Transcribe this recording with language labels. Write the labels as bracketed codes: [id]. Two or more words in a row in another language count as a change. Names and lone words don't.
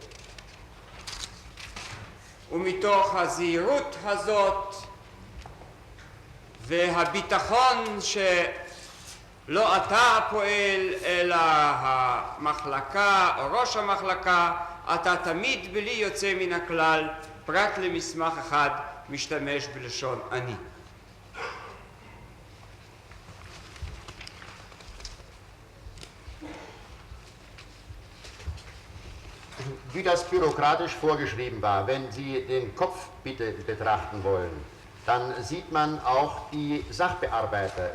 [he] ומתוך הזהירות הזאת והביטחון שלא אתה פועל אלא המחלקה או ראש המחלקה, אתה תמיד בלי יוצא מן הכלל, פרט למסמך אחד, משתמש בלשון אני. [de] Wie das bürokratisch vorgeschrieben war, wenn Sie den Kopf bitte betrachten wollen, dann sieht man auch die Sachbearbeiter.